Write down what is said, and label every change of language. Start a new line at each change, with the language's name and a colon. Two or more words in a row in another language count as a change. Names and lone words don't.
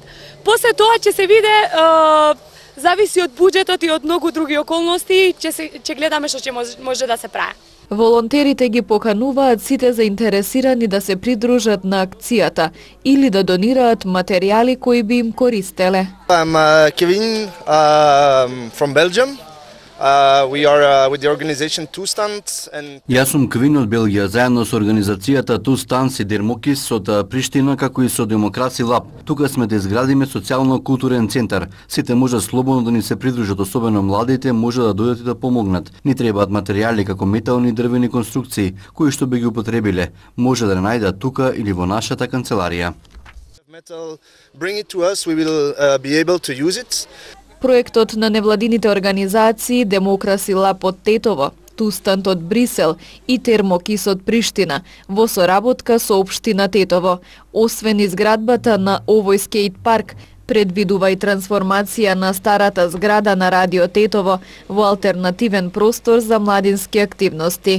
Macedonian: После тоа ќе се види, зависи од буџетот и од многу други околности, ќе гледаме што ќе може да се прави. Волонтерите ги покануваат сите заинтересирани да се придружат на акцијата или да донираат материјали кои би им користеле.
English: I'm Kevin from Belgium. We are with the organization Two Stands and
Macedonian: Јас сум Квин од Белгија, заедно со организацијата Two Stands и Дермокис од Приштина, како и со Демокраси Лаб. Тука сме да изградиме социјално-културен центар. Сите можат слободно да ни се придружат, особено младите може да дојдат и да помогнат. Ни требаат материјали како метални и дрвени конструкции, кои што би ги употребиле. Може да најдат тука или во нашата канцеларија.
English: Bring it to us, we will be able to use it.
Macedonian: Проектот на невладините организации Демокраси Лаб од Тетово, Тустант од Брисел и Термокис од Приштина во соработка со општина Тетово. Освен изградбата на овој скейт парк, предвидува и трансформација на старата зграда на Радио Тетово во алтернативен простор за младински активности.